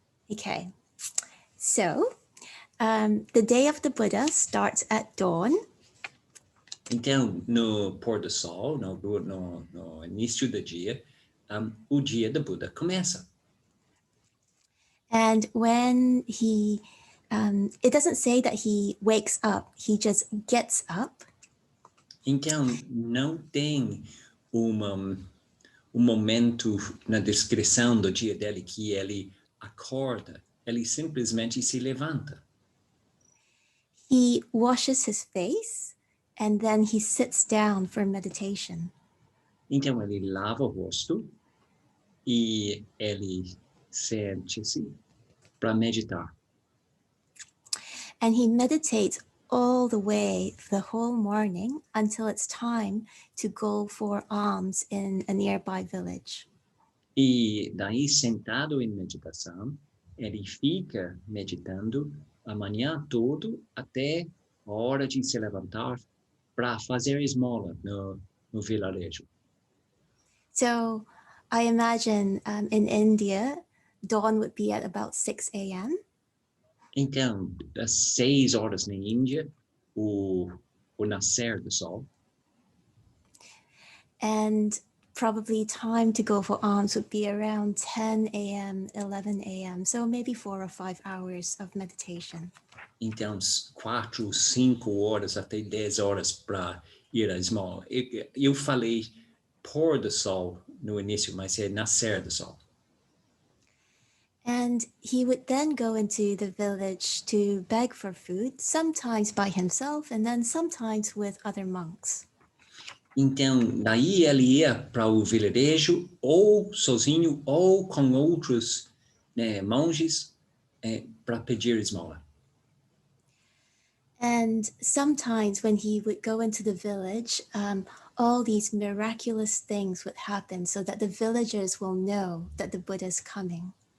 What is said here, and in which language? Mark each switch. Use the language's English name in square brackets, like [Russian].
[English] Okay, so the day of the Buddha starts at dawn. [Portuguese] Então, no pôr do sol, no início do dia, o dia do Buda começa. [English] And when he, it doesn't say that he wakes up, he just gets up. [Portuguese] Então, não tem um momento na descrição do dia dele que ele acorda, ele simplesmente se levanta. [English] He washes his face and then he sits down for meditation. [Portuguese] Então, ele lava o rosto e ele sente-se para meditar. [English] And he meditates all the way the whole morning until it's time to go for alms in a nearby village. [Portuguese] E daí, sentado em meditação, ele fica meditando a manhã todo até a hora de se levantar para fazer esmola no vilarejo. [English] So I imagine in India, dawn would be at about 6 a.m. [Portuguese] Então, às 6 horas na Índia, o nascer do sol. [English] And probably time to go for alms would be around 10 a.m., 11 a.m. So maybe 4 or 5 hours of meditation. [Portuguese] Então, 4, 5 horas até 10 horas para ir à esmola. Eu falei pôr do sol no início, mas é nascer do sol. [English] And he would then go into the village to beg for food, sometimes by himself and then sometimes with other monks. [Portuguese] Então, daí ele ia para o vilarejo, ou sozinho, ou com outros monges, para pedir esmola. [English] And sometimes when he would go into the village, all these miraculous things would happen so that the villagers will know that the Buddha is coming.